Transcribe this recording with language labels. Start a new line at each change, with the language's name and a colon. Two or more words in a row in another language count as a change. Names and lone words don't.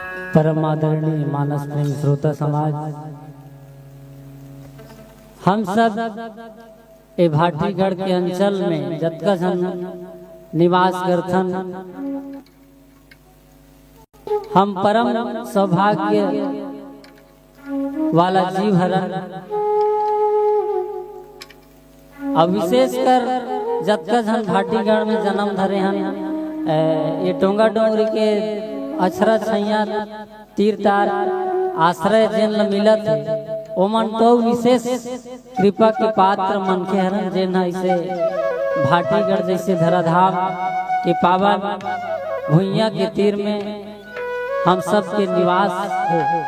Chhattisgarhi: परम आदरणीय मानस प्रेमी श्रोता समाज, हम सब ए भाटीगढ़ के अंचल में जतका झन निवास करथन, हम परम सौभाग्य वाला जीव हरन। और विशेषकर जतका झन भाटीगढ़ में जन्म धरे हन, ये टोंगा डोंगरी के अछरा छैया तीरतार आश्रय जेन ल मिलत है, ओमन तो विशेष कृपा के पात्र मन के हरन, जेन ऐसे भाटीगढ़ जैसे धराधाम के पावन भुइया के तीर में हम सब के निवास है।